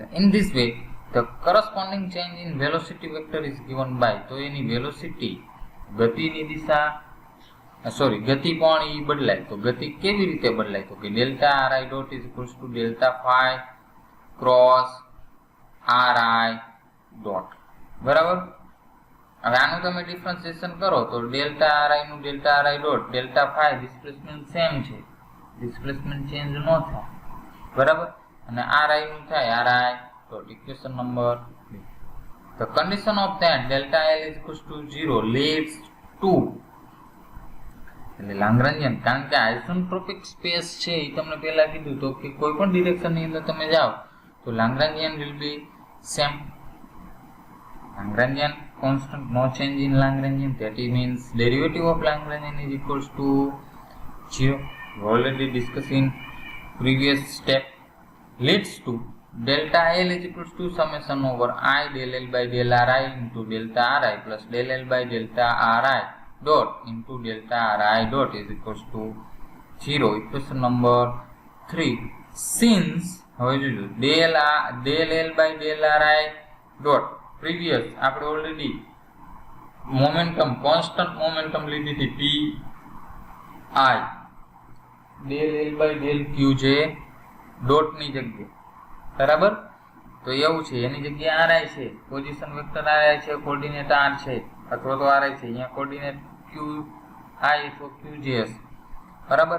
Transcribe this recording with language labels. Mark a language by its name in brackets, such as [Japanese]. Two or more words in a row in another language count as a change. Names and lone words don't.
[English] in this way the corresponding change in velocity vector is given by [Gujarati] તો એની વેલોસિટી ગતિની દિશા ગતિ પણ એ બદલાય તો ગતિ કેવી રીતે બદલાય તો કે [English] delta ri dot is equals to delta phi cross ri dot [Gujarati] બરાબર. હવે આનું તમે ડિફરન્શિએશન કરો તો ડેલ્ટા ri નું [English] delta ri dot delta phi displacement same [Gujarati] છે [English] displacement change [Gujarati] ન થાય બરાબર અને ri નું થાય [English] ri dot equation number 2. The condition of that delta L is equals to 0 leads to [Gujarati] એટલે લાંગ્રેન્જિયન કારણ કે આઇસોટ્રોપિક સ્પેસ છે એ તમને પહેલા કીધું તો કે કોઈ પણ ડિરેક્શન ની અંદર તમે જાઓ તો લાંગ્રેન્જિયન [English] will be same. Lagrangian constant, no change in Lagrangian, that means derivative of Lagrangian is equals to 0. We already discussed in previous step. Leads to delta L is equals to summation over I del L by del Ri into delta Ri plus del L by delta Ri dot into delta Ri dot is equals to 0. Equation number 3. Since [Gujarati] હવે જોજો [English] del L by del Ri dot [Gujarati] પ્રીવિયસ આપણે ઓલરેડી [English] momentum constant momentum [Gujarati] લીધી હતી p i [English] del L by del q [Gujarati] છે ડોટની જગ્યાએ, બરાબર. તો એવું છે, એની જગ્યાએ આરઆઈ છે, [English] position vector [Gujarati] આરઆઈ છે, કોઓર્ડિનેટ આર છે અથવા તો આરઆઈ છે, અહીંયા [English] coordinate q i [Gujarati] અથવા ક્યુ જે હશે, બરાબર.